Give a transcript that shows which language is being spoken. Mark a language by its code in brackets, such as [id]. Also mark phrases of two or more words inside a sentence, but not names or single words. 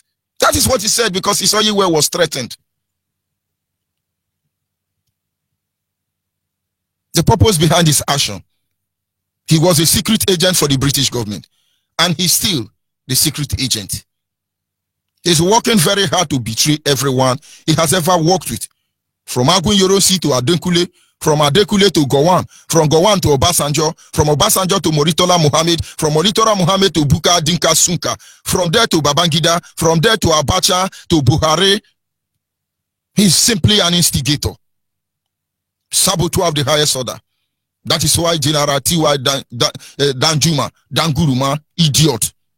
[en] That is what he said because his oil well was threatened. The purpose behind his action. He was a secret agent for the British government. And he's still the secret agent. He's working very hard to betray everyone he has ever worked with. From Agun Yorosi to Adenkule, from Adenkule to Gowon, from Gowon to Obasanjo, from Obasanjo to Moritola Mohammed, from Moritola Mohammed to Buka Dinka Sunka, from there to Babangida, from there to Abacha to Buhari. He's simply an instigator. Saboteur of the highest order. That is why General T.Y. Danjuma, Danguruma, idiot.